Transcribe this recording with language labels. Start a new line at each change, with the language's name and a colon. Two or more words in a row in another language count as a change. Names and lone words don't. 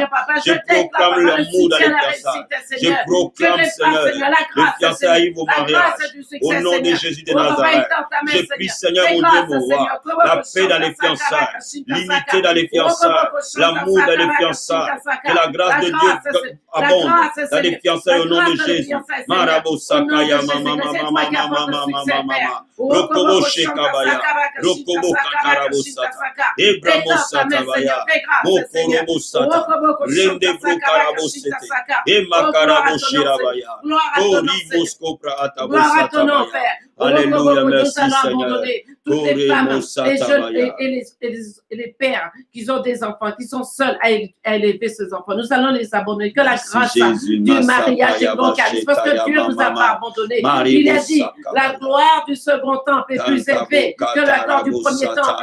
French: Je proclame l'amour dans les fiançailles. Je proclame, Seigneur, le fiançailles arrive au mariage. Au nom de Jésus de Nazareth. Je prie, Seigneur, mon Dieu, mon roi, la paix dans les fiançailles, l'unité dans les fiançailles, l'amour dans les fiançailles, que la grâce de Dieu abonde dans les fiançailles au nom de Jésus. Marabo Sakaya Mama. Rokobo Shekabaya. Rokobo Kakarabo Sata. Ebramo Satabaya. Mokorobo Sata. Rende Brokarabo Sete. Emakarabo Shirabaya. Ori Moskopra Atabo Satabaya. Alléluia, merci Nous allons Seigneur. abandonner toutes les femmes, les jeunes et les pères qui ont des enfants, qui sont seuls à élever ces enfants. Nous allons les abandonner. Que la grâce du mariage est localiste, parce que Dieu ne nous a pas abandonnés. Il a dit, la gloire du second temple est plus élevée que la gloire du premier temple.